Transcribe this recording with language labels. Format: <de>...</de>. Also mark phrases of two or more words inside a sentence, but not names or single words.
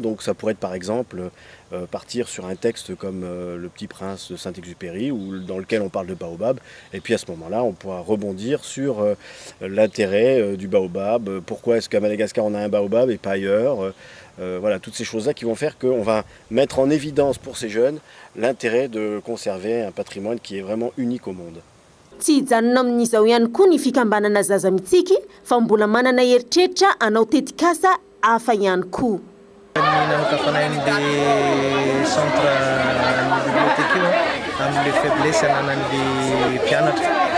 <fr>Donc ça pourrait être par exemple partir sur un texte comme Le Petit Prince de Saint-Exupéry dans lequel on parle de baobab, et puis à ce moment-là on pourra rebondir sur l'intérêt du baobab, pourquoi est-ce qu'à Madagascar on a un baobab et pas ailleurs, voilà, toutes ces choses-là qui vont faire qu'on va mettre en évidence pour ces jeunes l'intérêt de conserver un patrimoine qui est vraiment unique au monde.</fr> <mg>Tsy hijanona amin'izao ihany koa ny fikambanana Zaza Mitsiki fa mbola manana heritreritra anao tetikasa hafa ihany koa. Nanokafanain'le</mg> <fr>centre bibliothéque</fr> <mg>io amin'le faiblesse ananan'le mpianatra.</mg>